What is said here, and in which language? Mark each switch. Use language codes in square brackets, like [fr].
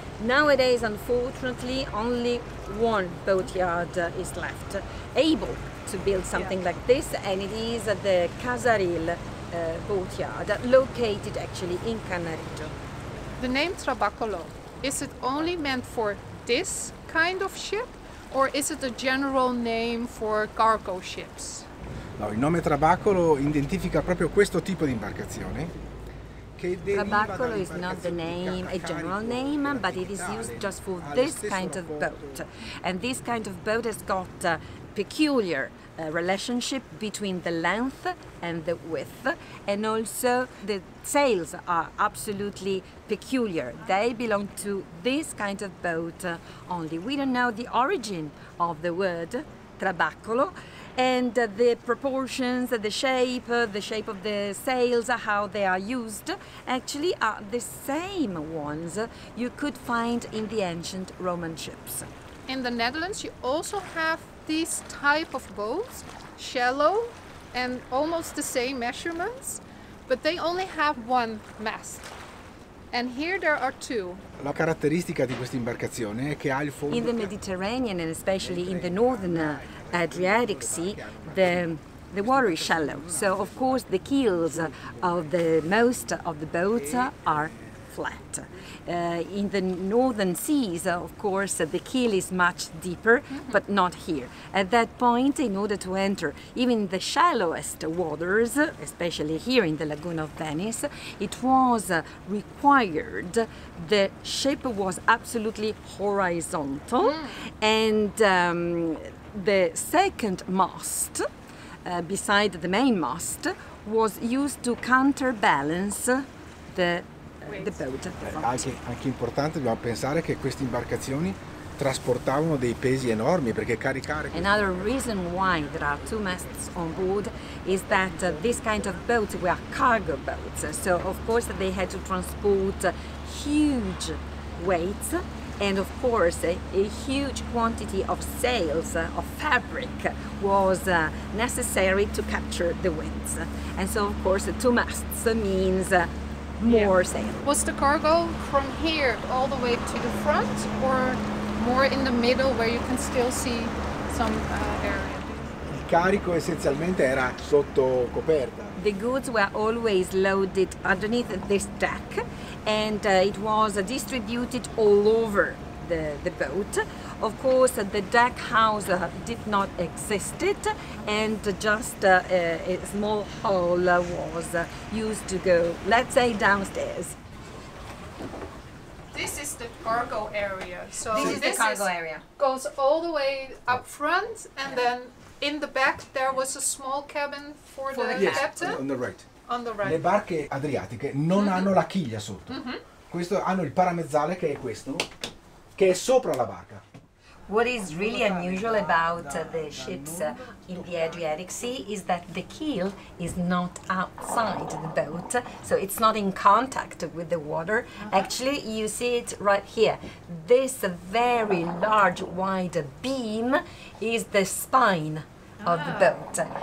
[en] Nowadays, unfortunately, only one boatyard is left able to build something like this, and it is the Casaril boatyard, located actually in Cannaregio. The name trabacolo, is it only meant for this kind of ship, or is it a general name for cargo ships? [it] No, il nome trabacolo identifica proprio questo tipo di imbarcazione. [en] Trabacolo is not the name, a general name, but it is used just for this kind of boat. And this kind of boat has got a peculiar relationship between the length and the width, and also the sails are absolutely peculiar. They belong to this kind of boat only. We don't know the origin of the word trabacolo, and the proportions, the shape of the sails, how they are used, actually are the same ones you could find in the ancient Roman ships. In the Netherlands, you also have these type of boats, shallow and almost the same measurements, but they only have one mast. And here there are two. [it] La caratteristica di questa imbarcazione è che ha il fondo. [en] In the Mediterranean, and especially in the northern Adriatic Sea, the water is shallow. So of course the keels of the most of the boats are flat. In the northern seas, of course, the keel is much deeper, but not here. At that point, in order to enter even the shallowest waters, especially here in the Lagoon of Venice, it was required the ship was absolutely horizontal, and the second mast, beside the main mast, was used to counterbalance the boat. [it] Anche importante, dobbiamo pensare che queste imbarcazioni trasportavano dei pesi enormi, perché caricare. [en] Another reason why there are two masts on board is that this kind of boats were cargo boats. So of course they had to transport huge weights, and of course a huge quantity of sails, of fabric, was necessary to capture the winds. And so of course two masts means more sail. Was the cargo from here all the way to the front, or more in the middle where you can still see some area? [it] Il carico essenzialmente era sotto coperta. [en] The goods were always loaded underneath this deck, and it was distributed all over the boat. Of course, the deck house did not exist, and just a small hole was used to go, let's say, downstairs. This is the cargo area. So This is the cargo area. Goes all the way up front, and then in the back there was a small cabin for the Yes, captain. on the right. On the right. [it] Le barche adriatiche non hanno la chiglia sotto. Questo hanno il paramezzale, che è questo, che è sopra la barca. [en] What is really unusual about the ships in the Adriatic Sea is that the keel is not outside the boat, so it's not in contact with the water. Actually, you see it right here. This very large, wide beam is the spine of the boat.